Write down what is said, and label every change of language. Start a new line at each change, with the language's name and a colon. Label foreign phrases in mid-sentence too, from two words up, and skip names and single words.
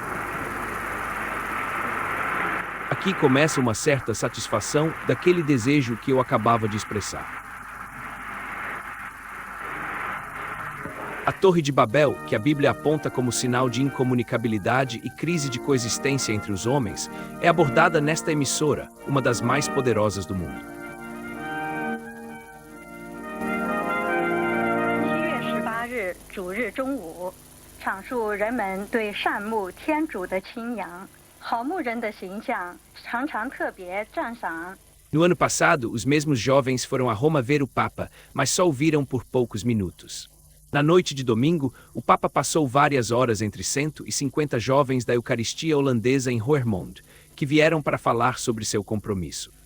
Portuguese: Aqui começa uma certa satisfação daquele desejo que eu acabava de expressar. A Torre de Babel, que a Bíblia aponta como sinal de incomunicabilidade e crise de coexistência entre os homens, é abordada nesta emissora, uma das mais poderosas do mundo.
Chinese: 7月18日主日中午，阐述人们对善牧天主的敬仰。好牧人的形象常常特别赞赏。
Portuguese: No ano passado, os mesmos jovens foram a Roma ver o Papa, mas só o viram por poucos minutos. Na noite de domingo, o Papa passou várias horas entre 150 jovens da Eucaristia holandesa em Roermond, que vieram para falar sobre seu compromisso.